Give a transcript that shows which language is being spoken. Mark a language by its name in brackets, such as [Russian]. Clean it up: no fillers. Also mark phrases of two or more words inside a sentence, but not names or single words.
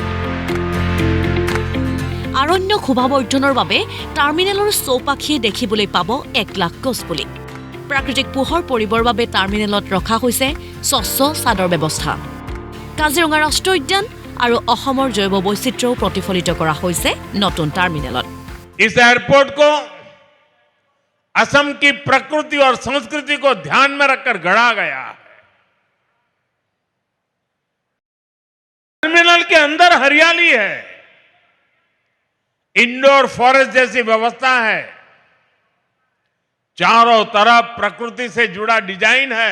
[Assamese] আৰণ্য শোভাবৰ্ধনৰ বাবে টাৰ্মিনেলৰ চৌপাশে দেখিবলৈ পাব 1 লাখ গছপুলি। প্ৰাকৃতিক পোহৰ পৰিবৰ বাবে টাৰ্মিনেলত ৰখা হৈছে স্বচ্ছ ছাদৰ ব্যৱস্থা। কাজিৰঙা ৰাষ্ট্ৰীয় উদ্যান আৰু অসমৰ জৈৱ বৈচিত্ৰ্যও প্ৰতিফলিত কৰা হৈছে নতুন টাৰ্মিনেলত। [Hindi] इस एयरपोर्ट को असम की प्रकृति और संस्कृति को ध्यान में रखकर गढ़ा गया है। टर्मिनल के अंदर हरियाली है, [English] indoor forest [Hindi] जैसी व्यवस्था है, चारों तरफ प्रकृति से जुड़ा डिजाइन है।